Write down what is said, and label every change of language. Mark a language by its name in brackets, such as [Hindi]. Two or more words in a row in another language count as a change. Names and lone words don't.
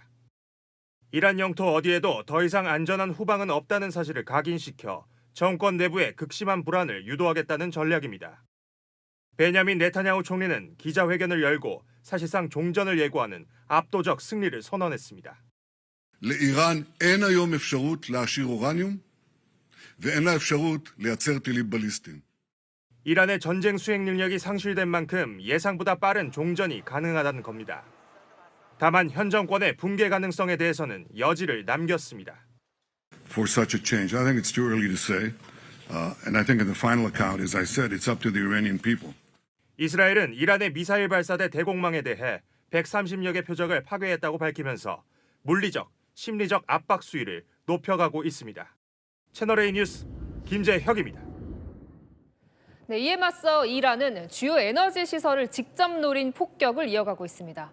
[Korean] 이란 영토 어디에도 더 이상 안전한 후방은 없다는 사실을 각인시켜 정권 내부의 극심한 불안을 유도하겠다는 전략입니다. 베냐민 네타냐후 총리는 기자회견을 열고 사실상 종전을 예고하는 압도적 승리를 선언했습니다. [Hebrew] לאיראן אין היום אפשרות להעשיר אורניום ואין לה אפשרות לייצר טילים בליסטיים. [Korean] 이란의 전쟁 수행 능력이 상실된 만큼 예상보다 빠른 종전이 가능하다는 겁니다. 다만 현 정권의 붕괴 가능성에 대해서는 여지를 남겼습니다. [English] For such a change, I think it's too early to say, and I think in the final account, as I said, it's up to the Iranian people. [Korean] 이스라엘은 이란의 미사일 발사대 대공망에 대해 130여 개 표적을 파괴했다고 밝히면서 물리적, 심리적 압박 수위를 높여가고 있습니다. 채널A 뉴스 김재혁입니다. 네, 이에 맞서 이란은 주요 에너지 시설을 직접 노린 폭격을 이어가고 있습니다.